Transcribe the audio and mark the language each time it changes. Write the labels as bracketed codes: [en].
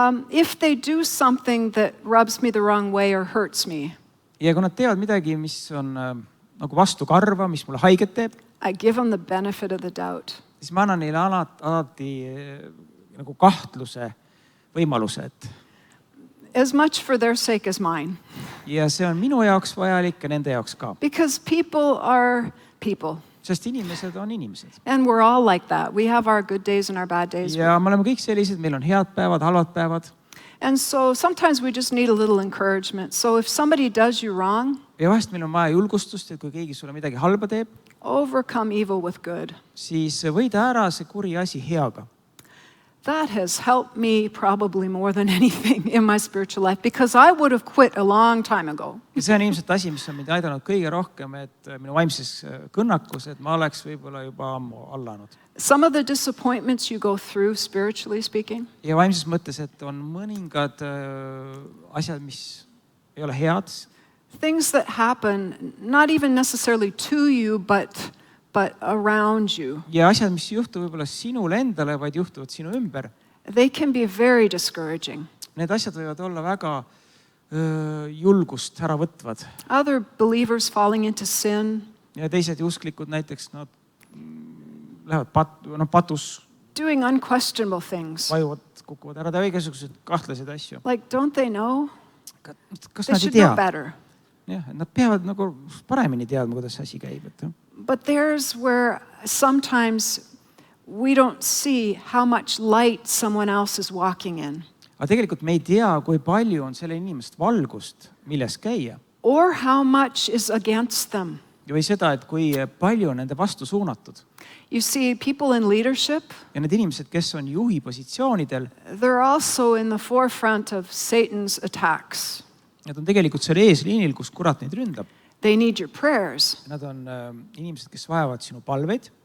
[en] If they do something that rubs me the wrong way or hurts me, [et] ja kui nad teevad midagi, mis on nagu vastukarva, mis mulle haiget teeb, [en] I give them the benefit of the doubt. [et] Siis ma annan neile alati nagu kahtluse võimaluse. [en] as much for their sake as mine. [et] ja see on minu jaoks vajalik ja nende jaoks ka. [en] Because people are people. [et] Sest inimesed on inimesed. [en] And we're all like that. We have our good days and our bad days. [et] Ja me oleme kõik sellised, meil on head päevad, halvad päevad. [en] And so sometimes we just need a little encouragement. So if somebody does you wrong, [et] ja vahest meil on vaja julgustust, et kui keegi sulle midagi halba teeb, [en] overcome evil with good. [et] siis võida ära see kuri asi heaga. [en] That has helped me probably more than anything in my spiritual life because I would have quit a long time ago. [et] Ja see on ilmselt asi, mis on mind aidanud kõige rohkem, et minu vaimses kõnnakus, et ma oleks võib-olla juba ammu allanud. [en] Some of the disappointments you go through spiritually speaking. [et] Ja vaimses mõttes, et on mõningad asjad, mis ei ole head. [en] Things that happen not even necessarily to you but around you. [et] Ja asjad, mis juhtuvad võib-olla sinule endale, vaid juhtuvad sinu ümber. [en] They can be very discouraging. [et] Need asjad võivad olla väga julgust ära võtvad. [en] Other believers falling into sin. [et] Ja teised usklikud näiteks, nad lähevad patus. [en] Doing unquestionable things. [et] Vajuvad, kukuvad ära, teevad igasugused kahtlased asju. [en] Like, don't they know? [et] Kas [en] They [et] nad ei [en] should [et] tea? [en] know better. [et] Jah, nad peavad nagu paremini teadma, kuidas see asi käib. [en] But there's where sometimes we don't see how much light someone else is walking in. [et] Aga tegelikult me ei tea, kui palju on selle inimest valgust, milles käia. [en] Or how much is against them. [et] Või seda, et kui palju on nende vastu suunatud. [en] You see, people in leadership, [et] ja need inimesed, kes on juhi positsioonidel, [en] they're also in the forefront of Satan's attacks. [et] Nad on tegelikult seal eesliinil, kus kurat neid ründab. [en] They need your prayers. [et] Nad on inimesed, kes vajavad sinu palveid.